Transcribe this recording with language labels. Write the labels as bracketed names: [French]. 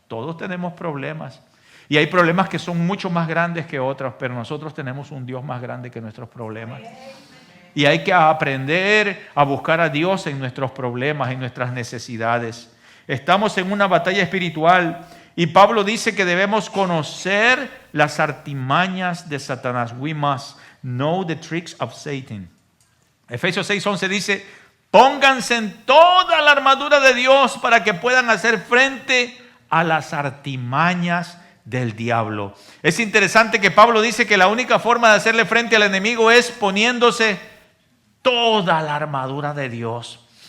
[Spanish] Todos tenemos problemas y hay problemas que son mucho más grandes que otros, pero nosotros tenemos un Dios más grande que nuestros problemas. Y hay que aprender a buscar a Dios en nuestros problemas, en nuestras necesidades. Estamos en una batalla espiritual y Pablo dice que debemos conocer las artimañas de Satanás. [English] We must know the tricks of Satan. [Spanish] Efesios 6:11 dice, pónganse en toda la armadura de Dios para que puedan hacer frente a las artimañas del diablo. Es interesante que Pablo dice que la única forma de hacerle frente al enemigo es poniéndose toda la armadura de Dios.